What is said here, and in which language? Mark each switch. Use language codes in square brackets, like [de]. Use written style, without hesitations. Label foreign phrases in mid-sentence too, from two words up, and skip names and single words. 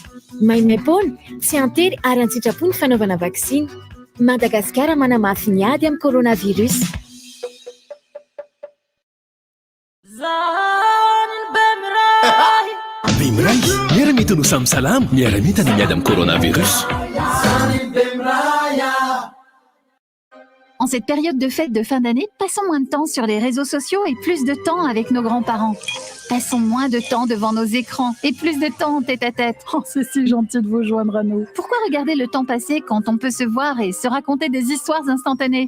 [mg] Maimaimpona, tsy antery ary an-tsitrapo ny fanaovana vaksiny. Madagasikara manamafy ny ady amin'ny coronavirus. Bimray, miaramita no samy salama, miaramita ny miady amin'ny coronavirus. [fr] En cette période de fête de fin d'année, passons moins de temps sur les réseaux sociaux et plus de temps avec nos grands-parents. Passons moins de temps devant nos écrans et plus de temps tête à tête. Oh, c'est si gentil de vous joindre à nous. Pourquoi regarder le temps passer quand on peut se voir et se raconter des histoires instantanées ?